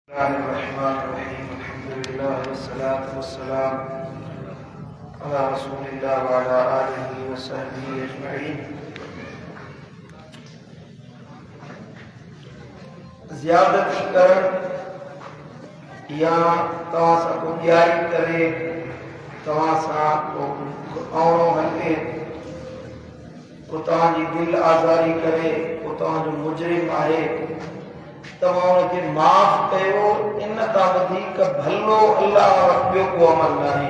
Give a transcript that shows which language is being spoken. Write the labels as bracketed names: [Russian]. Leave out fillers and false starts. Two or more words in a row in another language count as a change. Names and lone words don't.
[Arabic] بسم الله الرحمن الرحيم. الحمد لله والصلاة والسلام على رسول الله وعلى آله وصحبه أجمعين. [Sindhi] ज़ियादत कर या तव्हां सां को ॾियारी करे तव्हां सां को आवणो हले को तव्हांजी दिलि आज़ारी करे को तव्हांजो मुजरिम आहे तव्हां उनखे माफ़ कयो इन तां वधीक भलो अल्लाह वटि ॿियो को अमल नाहे।